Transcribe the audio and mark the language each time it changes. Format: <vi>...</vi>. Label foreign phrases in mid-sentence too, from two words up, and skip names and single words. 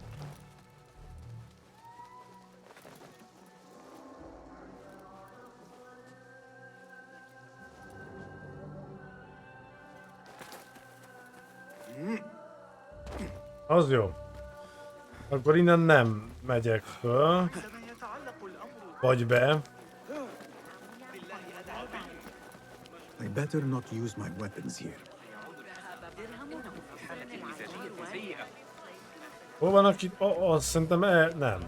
<hu>Az jó. Akkor innen nem megyek föl. Vagy be.</hu> <en>I better not use my weapons here.</en> <hu>Hol van aki? Azt szerintem nem.</hu>